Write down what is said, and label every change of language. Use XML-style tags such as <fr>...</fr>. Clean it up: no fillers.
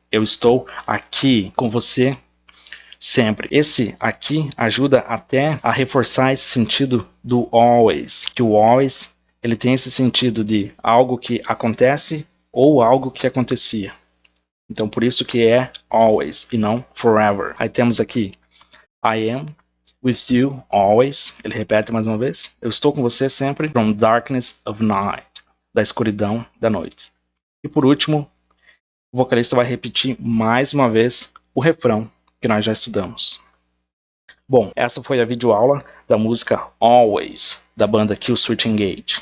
<pt>Eu estou aqui com você sempre. Esse aqui ajuda até a reforçar esse sentido do always. Que o always ele tem esse sentido de algo que acontece ou algo que acontecia. Então por isso que é always e não forever. Aí temos aqui</pt> <en>I am with you always.</en> <pt>Ele repete mais uma vez. Eu estou com você sempre.</pt> <en>From darkness of night.</en> <pt>Da escuridão da noite. E por último, o vocalista vai repetir mais uma vez o refrão que nós já estudamos. Bom, essa foi a videoaula da música Always, da banda Killswitch Engage.</pt>